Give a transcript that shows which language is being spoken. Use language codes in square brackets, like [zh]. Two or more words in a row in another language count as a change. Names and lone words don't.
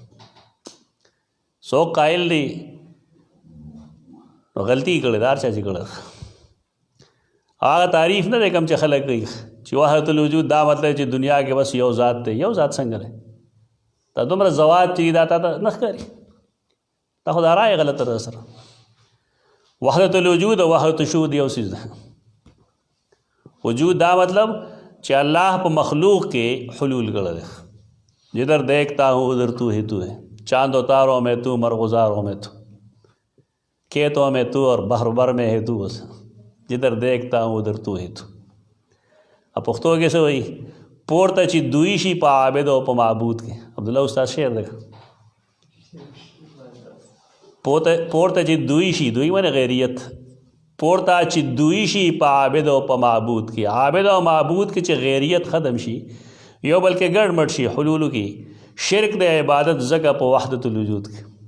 [ps] څوک قایل دی نو غلطي کړې دا هر چا چې کړه هغه تعریف نه دی کوم چې خلک کوي چې [ar] وحدت الوجود [ps] دا مطلب چې دنیا کې بس یو ذات دی یو ذات څنګه دی دا دومره زوات چې دا تا ته نه ښکاري دا خو دا رایه غلطه ده سره [ar] وحدت الوجود [ps] او [ar] وحدت الشهود [ps] یو څیز ده وجود دا مطلب چې الله په مخلوق کې حلول کړی دی [ur] جدھر دیکھتا ہوں ادھر تو ہی تو ہے چاند و تاروں میں تو مرغزاروں میں تو کھیتوں میں تو اور بحر بر میں ہے تو بس جدھر دیکھتا ہوں ادھر تو ہی تو اب [ps] پختو کې څه وایي پورته چې دوی شي په عابد او په معبود کې عبدالله استاد شعر دی پورته چې دوی شي دوی معنی غیریت پورته چې دوی شي په عابد او په معبود کې عابد او معبود کې چې غیریت ختم شي یو بلکې ګډ مټ شي حلولو کې شرک د عبادت زګه په [ar] وحدت الوجود [ps] کې